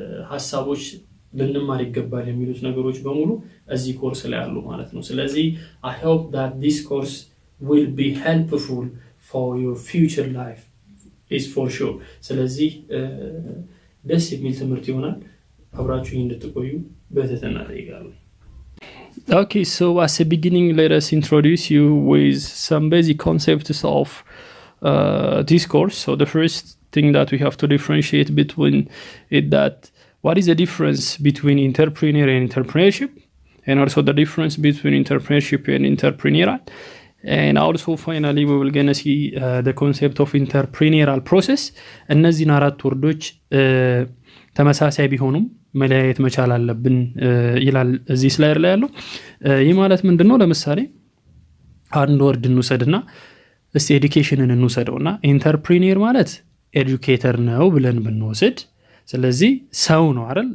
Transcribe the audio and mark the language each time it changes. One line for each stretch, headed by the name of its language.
Amharic: ሐሳቦች ልንማር ይገባል የሚሉት ነገሮች በሙሉ እዚህ ኮርስ ላይ አሉ ማለት ነው። ስለዚህ
English: I hope that this course will be helpful for your future life is for sure.
Amharic: ስለዚህ ደስ የሚል ትምህርት ይሆናል። አብራችሁኝ እንድትቆዩ በትህትና እጠይቃለሁ።
English: Okay, so as a beginning, let us introduce you with some basic concepts of this course. So the first thing that we have to differentiate between it that what is the difference between entrepreneur and entrepreneurship, and also the difference between entrepreneurship and entrepreneurial. And also finally we will gonna see the concept of entrepreneurial process.
Amharic: እነዚህን አራት ወርዶች ተመሳሳይ ቢሆኑም መለያየት መቻል አለብን ይላል እዚህ ስላይድ ላይ ያለው። ይህ ማለት ምንድነው? ለምሳሌ አንድ ወርድ እንውሰድና እስቲ ኤዱኬሽንን እንውሰደውና ኢንተርፕሪኒየር ማለት ኤዱኬተር ነው ብለን ብንወስድ፣ ስለዚህ ሰው ነው አይደል?